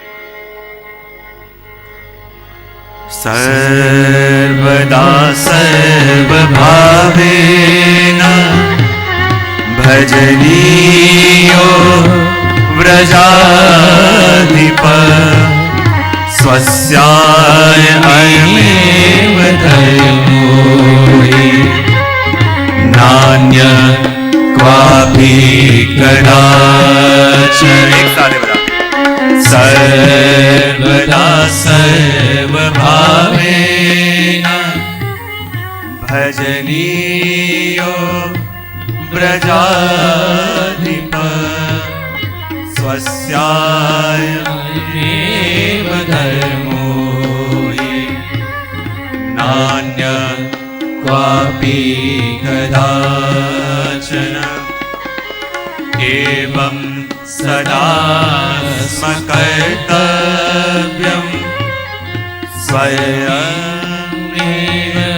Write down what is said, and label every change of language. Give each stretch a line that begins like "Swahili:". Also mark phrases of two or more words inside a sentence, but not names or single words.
Sanskrit: સર્વદા સર્વભાવેન ભજનીયો વ્રજાધિપ સ્વસ્યાય અયમેવ ધર્મો નાન્ય ક્વાપી કદાચન.
Gujarati: એક સાથે બધા
Sanskrit: સર્વદા સર્વભાવેન ભજનીયો प्रजाधिप स्वस्यायमेव धर्मो हि नान्य क्वापि कदाचन एवं सदा स्मकर्तव्यं स्वयमेव